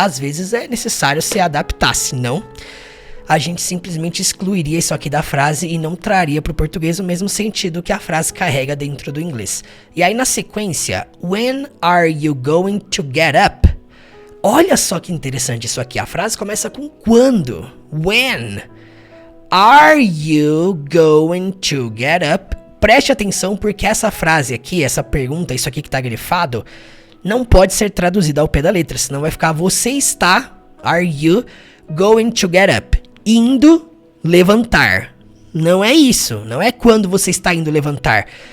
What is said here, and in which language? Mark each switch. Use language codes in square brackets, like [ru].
[pt] Às vezes é necessário se adaptar, senão a gente simplesmente excluiria isso aqui da frase e não traria para o português o mesmo sentido que a frase carrega dentro do inglês. E aí na sequência, [en] when are you going to get up? [pt] Olha só que interessante isso aqui, a frase começa com quando. [en] When are you going to get up? [pt] Preste atenção porque essa frase aqui, essa pergunta, isso aqui que tá grifado, não pode ser traduzida ao pé da letra, senão vai ficar você está, [en] are you going to get up? [pt] Indo levantar. Não é isso, não é quando você está indo levantar.